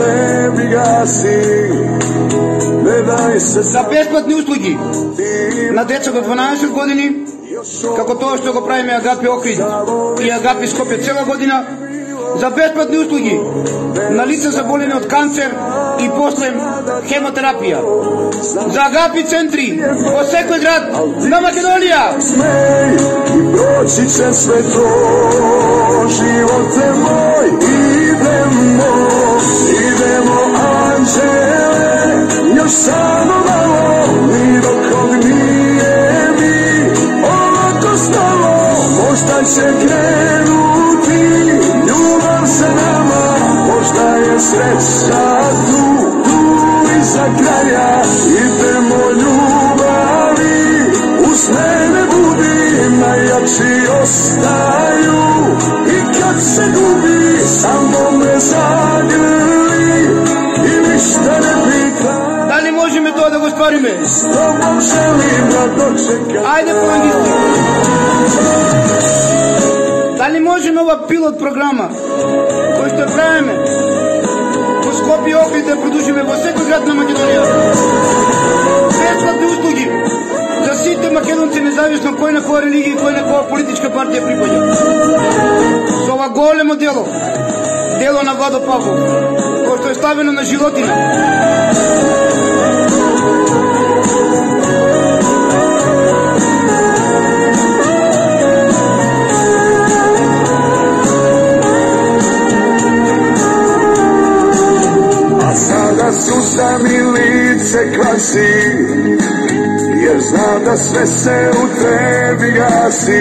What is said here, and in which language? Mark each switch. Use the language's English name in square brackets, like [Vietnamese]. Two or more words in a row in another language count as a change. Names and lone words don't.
[Macedonian] За бесплатни услуги на деца до 12 години, како тоа што го правиме Агапи Охрид и Агапи Скопје цела година, за бесплатни услуги на лица заболени од канцер и после хемотерапија, за Агапи центри во секој град на Македонија. [Serbian] Još samo malo, ni dok nije mi ovako stalo, možda će krenuti ljubav sa nama, možda je sreća tu iza kraja, idemo ljubavi, uz mene budi, najjači ostaju i kad se gubi, samo me zagrli i ništa ne pita. [Macedonian] Дали можеме тоа да го ствариме? Ајде по англиски. Дали можеме ова пилот програма кој што правиме во Скопје Охрид да продолжиме во секој град на Македонија? Бесплатни услуги за сите македонци, независно кој на која религија и кој на која политичка партија припаѓа. Со ова големо дело на Владо Павлов, кој што е ставено на животина. [Serbian] Sada suza mi lice kvasi, jer znam da sve se u tebi gasi.